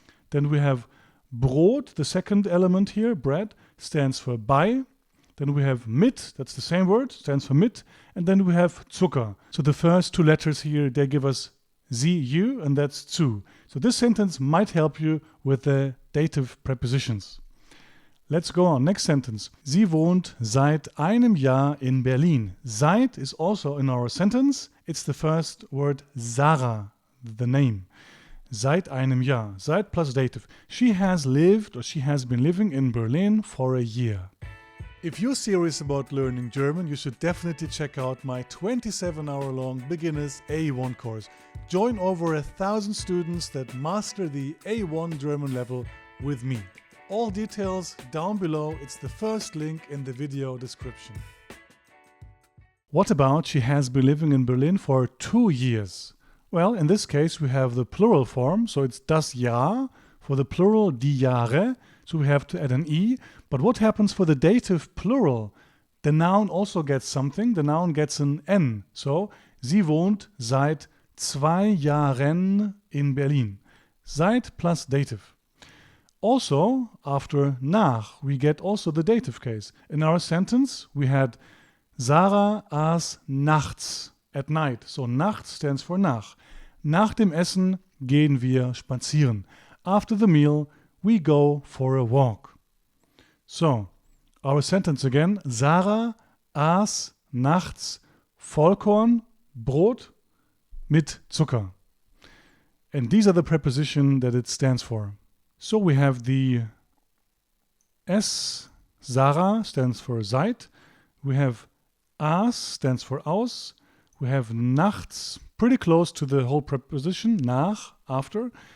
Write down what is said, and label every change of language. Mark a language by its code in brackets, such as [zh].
[en] Then we have Brot, the second element here, bread, stands for bei. Then we have mit, that's the same word, stands for mit. And then we have Zucker. So the first two letters here, they give us sie, you, and that's zu. So this sentence might help you with the dative prepositions. Let's go on. Next sentence. [de] Sie wohnt seit einem Jahr in Berlin. [en] Seit is also in our sentence. It's the first word Sarah, the name. [de] Seit einem Jahr. [en] Seit plus dative. She has lived or she has been living in Berlin for a year. If you're serious about learning German, you should definitely check out my 27-hour-long Beginners A1 course. Join over 1,000 students that master the A1 German level with me. All details down below. It's the first link in the video description. What about she has been living in Berlin for 2 years? Well, in this case we have the plural form, so it's [de] das Jahr. [en] For the plural, [de] die Jahre, [en] so we have to add an E. But what happens for the dative plural? The noun also gets something. The noun gets an N. [de] So, sie wohnt seit 2 Jahren in Berlin. [en] Seit plus dative. Also, after nach, we get also the dative case. In our sentence, we had [de] Sarah aß nachts, [en] at night. So, nachts stands for nach. [de] Nach dem Essen gehen wir spazieren. [en] After the meal, we go for a walk. So, our sentence again. [de] Sarah aß nachts Vollkorn, Brot mit Zucker. [en] And these are the prepositions that it stands for. So we have the S, Sarah stands for seit. We have aß stands for aus. We have nachts, pretty close to the whole preposition, nach, after.